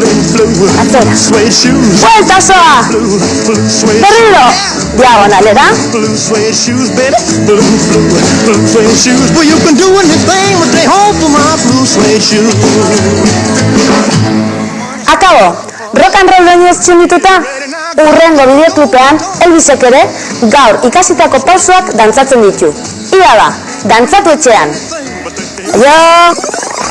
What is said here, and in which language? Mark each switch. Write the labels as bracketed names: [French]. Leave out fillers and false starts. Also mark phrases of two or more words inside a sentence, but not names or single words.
[Basque] Atzera. Buelta osoa. Berriro. Diagonalera. Akabo. [English] Rock and roll [Basque] doinu ez txundituta? Urrengo bideoklipean Elvisek ere gaur ikasitako pausuak dantzatzen ditu. Ia da, dantzatu etxean. Aio!